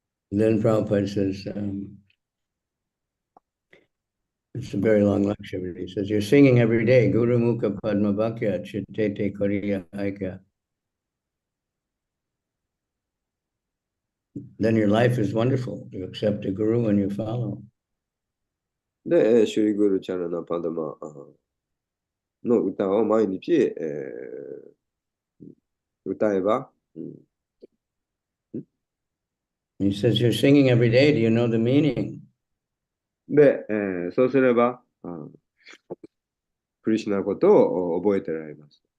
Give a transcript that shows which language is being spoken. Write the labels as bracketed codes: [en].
[en] Then Prabhupada says, it's a very long lecture, but he says, you're singing every day, [bn] Guru Mukha Padma Bhakya Chittete Koriya Aika. [en] Then your life is wonderful. You accept a guru and you follow. [ja] で、シュリグルチャラナパダマの歌を毎日、歌えば、 [en] He says, you're singing every day. Do you know the meaning? [ja] で、そうすれば、クリシュナのことを覚えてられます。